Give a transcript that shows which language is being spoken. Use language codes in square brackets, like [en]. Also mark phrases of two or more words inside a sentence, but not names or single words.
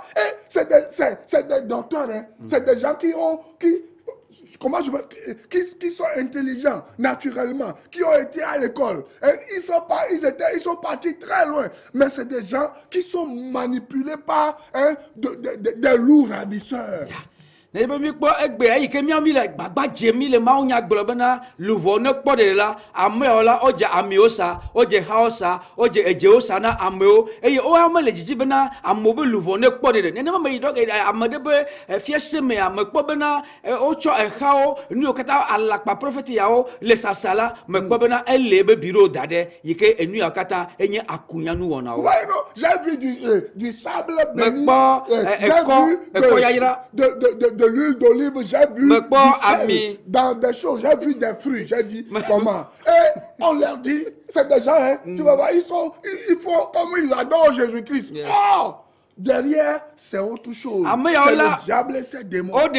[fr] Et c'est des docteurs, hein? C'est des gens qui sont intelligents naturellement, qui ont été à l'école. Ils sont partis très loin. Mais c'est des gens qui sont manipulés par des lourds ravisseurs. [ee] Ne be mi kpɔ egbe eyi ke miami le gbagba dzemi le mawu nya gblɔ bena luʋɔ ne kpɔ ɖe la amewo la wodze amiwo sa wodze hawo sa wodze edzewo sa na amewo eye woawo mele dzidzi bena amewo be luʋɔ ne kpɔ ɖe nenema me yi dɔ ame ɖe be fiase me ame kpɔ bena wotsɔ exawo nuwo katã alakpa profeti yawo le sasa la me kpɔ bena ele be biɖo da ɖe yi ke enu yawo katã enye akunya nu wɔnawo. [fr] Ouais, non, j'ai vu du sable béni. [ee] Me kpɔ ekɔ yayra. [fr] De l'huile d'olive, j'ai vu dans des choses, j'ai vu des fruits, j'ai dit comment. Et on leur dit, c'est des gens, hein, tu vas voir, ils font comme ils adorent Jésus-Christ. Yeah. Oh, derrière, c'est autre chose. C'est le diable et ses démons.